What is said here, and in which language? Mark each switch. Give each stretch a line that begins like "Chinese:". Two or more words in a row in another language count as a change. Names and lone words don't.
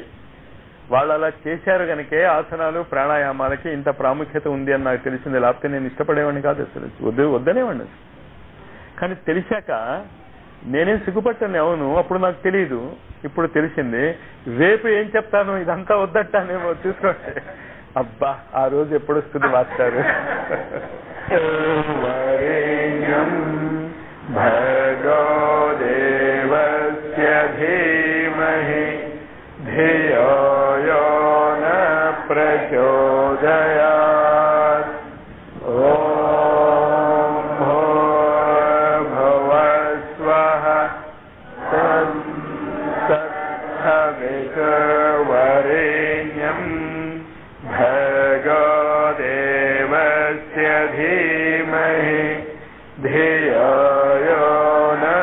Telugu: వాళ్ళు అలా చేశారు కనుకే ఆసనాలు ప్రాణాయామాలకి ఇంత ప్రాముఖ్యత ఉంది అని నాకు తెలిసింది. లేకపోతే నేను ఇష్టపడేవాడిని కాదు, అసలు వద్దనేవాడిని. కానీ తెలిసాక నేనేం సిగ్గుపట్టాను. అవును, అప్పుడు నాకు తెలియదు, ఇప్పుడు తెలిసింది. రేపు ఏం చెప్తాను, ఇదంతా వద్దంటానేమో, చూసుకోండి. అబ్బా, ఆ రోజు ఎప్పుడు వస్తుంది మాస్టారు.
Sanskrit: భర్గో దేవస్య ధీమహి ధియో యో प्रचोदयात् ॐ भूर्भुवस्वः तत्सवितुर्वरेण्यं भर्गो देवस्य धीमहि धियो यो न